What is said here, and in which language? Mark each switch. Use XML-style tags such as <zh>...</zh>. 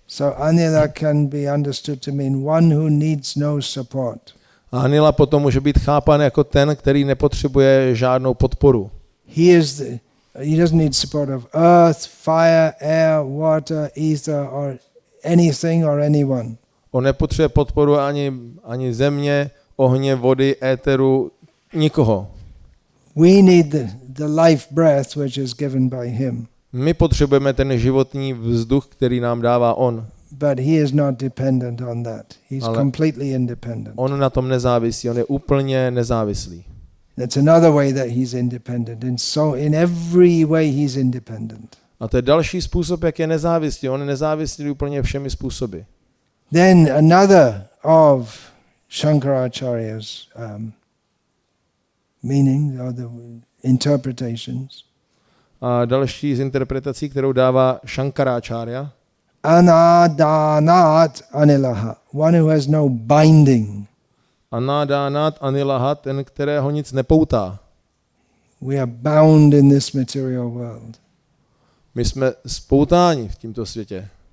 <en>So Anilah can be understood to mean one who needs no support.</en> <cs>A Anilah potom může být chápán jako ten, který nepotřebuje žádnou podporu.</cs> <en>He doesn't need support of earth, fire, air, water, ether or anything or anyone.</en> <cs>On nepotřebuje podporu ani země, ohně, vody, éteru, nikoho.</cs> <en>We need the life breath which is given by him.</en> <cs>My potřebujeme ten životní vzduch, který nám dává on.</cs> <en>But he is not dependent on that. He's completely independent.</en> <cs>On na tom nezávisí, on je úplně nezávislý.</cs> <en>That's another way that he's independent. And so in every way he's independent.</en> <cs>A to je další způsob, jak je nezávislý. On je nezávislý úplně všemi způsoby.</cs> <en>Then another of Shankaracharya's meaning or the interpretations.</en> <cs>A další z interpretací, kterou dává Shankaracharya.</cs> <sa>Anadanat anilaha,</sa> <en>one who has no binding.</en> <sa>Anadanat anilaha,</sa> <cs>ten, kterého nic nepoutá.</cs> <en>We are bound in this material world.</en> <cs>My jsme spoutáni v tomto světě.</cs>